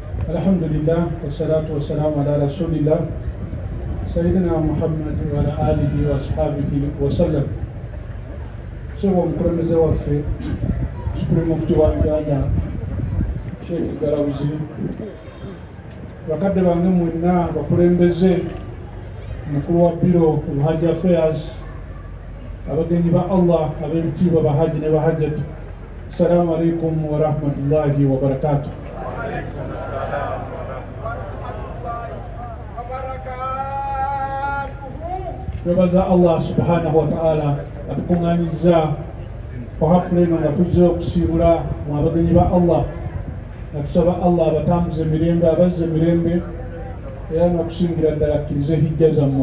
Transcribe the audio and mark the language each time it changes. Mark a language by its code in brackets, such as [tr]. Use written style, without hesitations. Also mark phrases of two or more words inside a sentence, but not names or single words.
[ar] الحمد لله، والصلاة والسلام على رسول الله سيدنا محمد وعلى آله وأصحابه وسلم. [lg] Sebo mukulembeze waffe [en] Supreme Mufti [lg] wa Uganda Sheikh Garawuzi, bakadde bange mwenna bakulembeze, mukulu wa biro [en] of Hajj Affairs, [lg] abagenyi ba Allah, ab'ebitiibwa bahaji ne bahajjati, [ar] السلام عليكم ورحمة الله وبركاته. [lg] Twebaza Allah [ar] سبحانه وتعالى [lg] atukuŋŋaanyizza ku hafula eno nga tuzze okusiibula mu abagenyi ba Allah, natusaba Allah abatambuze emirembe, abazze emirembe, era n'okusingira ddala akkirize hijja zammwe.